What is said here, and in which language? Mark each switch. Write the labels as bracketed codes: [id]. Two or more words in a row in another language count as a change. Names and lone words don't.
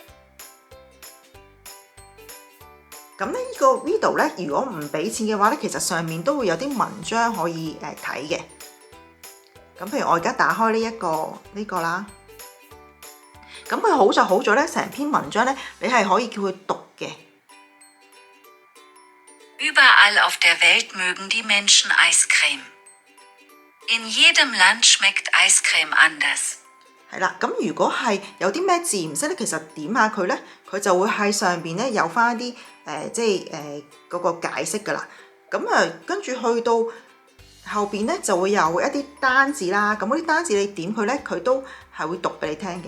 [yue] 咁咧呢個 video 咧，如果唔俾錢嘅話咧，其實上面都會有啲文章可以睇嘅。咁譬如我而家打開呢個啦，咁佢好就好在咧，成篇文章咧，你係可以叫佢讀嘅。 [de] Überall auf der Welt mögen die Menschen Eiscreme. In jedem Land schmeckt Eiscreme anders. [yue] 係啦，咁如果係有啲咩字唔識咧，其實點下佢咧，佢就會喺上邊咧有翻啲即係嗰個解釋㗎啦。咁跟住去到後邊咧就會有一啲單字啦。咁嗰啲單字你點佢咧，佢都係會讀俾你聽嘅。